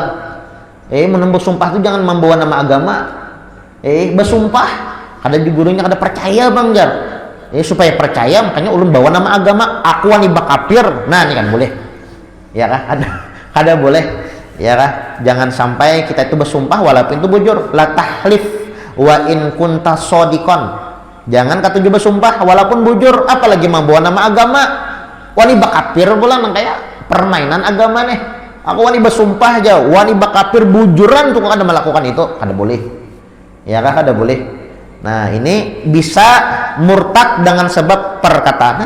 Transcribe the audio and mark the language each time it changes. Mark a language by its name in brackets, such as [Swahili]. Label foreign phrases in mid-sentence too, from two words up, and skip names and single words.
[Indonesian] Menembus sumpah itu jangan membawa nama agama. Bersumpah. [Banjar] Kada di gurunya kada percaya bang jar. Supaya percaya makanya ulun bawa nama agama. Aku wani bakafir. Nah, ini kan boleh. Ya kan? Kada boleh. Ya kan? [Indonesian] Jangan sampai kita itu bersumpah walaupun itu bujur. [Arabic] لا تحلف وإن كنت صادقا. [Indonesian] Jangan kata juga bersumpah walaupun bujur, apalagi membawa nama agama. [Banjar] Wani bakafir pula nang kayak permainan agama nih. Aku wani bersumpah aja, wani bakafir bujuran tuh kada melakukan itu, kada boleh. Ya kan, kada boleh. [Indonesian] Nah, ini bisa murtad dengan sebab perkataan.